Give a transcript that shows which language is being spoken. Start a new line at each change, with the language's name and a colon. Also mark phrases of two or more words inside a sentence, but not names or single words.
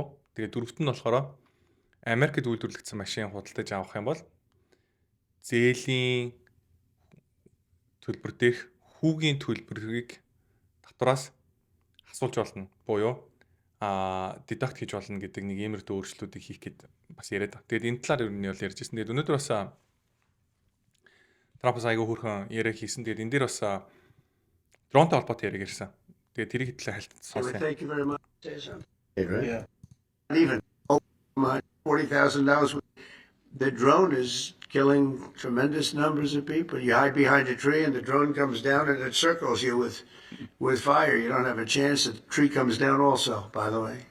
Mongolian: Тэгээ дөрөвт нь болохоор Америкт үйлдвэрлэгдсэн машин худалдаж авах юм бол зээлийн төлбөр дээрх хүүгийн төлбөрийг татвараас асуулж болно. Буюу deduct хийж болно гэдэг нэг иймэрхүү өөрчлөлтүүдийг хийх гээд бас яриад байгаа. Тэгээд энэ талаар ер нь бол ярьж ирсэн. Тэгээд өнөөдөр бас Трампс айгүй хөрхөн яриа хийсэн. Тэгээд энэ дээр бас дронтой холбоотой яриаг ярьсан. Тэгээд тэрийг хэлээ хальт сонсоо.
English: Thank you very much. Yeah. Even $40,000. The drone is killing tremendous numbers of people. You hide behind a tree and the drone comes down and it circles you with fire. You don't have a chance. The tree comes down also, by the way.